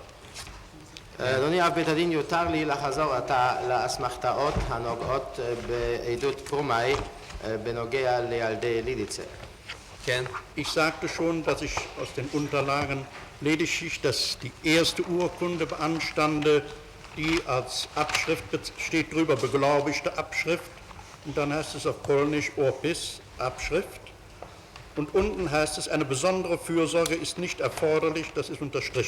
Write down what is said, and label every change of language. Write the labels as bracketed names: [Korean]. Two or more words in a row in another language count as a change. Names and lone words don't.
[Hebrew] אדוני אב בית הדין, יותר לי לחזור עתה לאסמכתאות הנוגעות בעדות קרומאי בנוגע לילדי לידיצה. כן. [German] Ich sagte schon, dass ich aus den Unterlagen lediglich, dass die erste Urkunde beanstande, die als Abschrift steht drüber, beglaubigte Abschrift, und dann heißt es auf Polnisch Opis, Abschrift, und unten heißt es, eine besondere Fürsorge ist nicht erforderlich, das ist unterstrichen.